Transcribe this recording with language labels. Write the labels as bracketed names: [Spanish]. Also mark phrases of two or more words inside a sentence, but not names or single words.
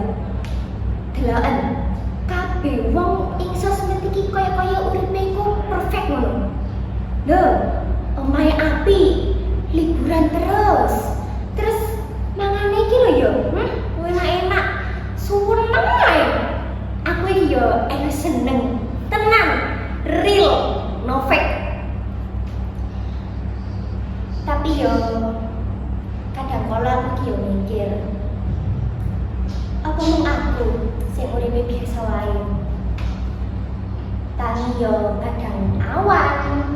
[Javanese] Deloken kabeh wong ing sosmed iki kaya uripe iku perfect ngono. Lho, omahe apik, liburan terus mangane iki lho yo, enak-enak, suweneng ae. Aku iki yo enak seneng, tenan, [English] real, no fake. [Javanese] Tapi yo kadang kala aku iki yo mikir, apa mung aku sing uripe biasa wae. Tangi yo kadang awan.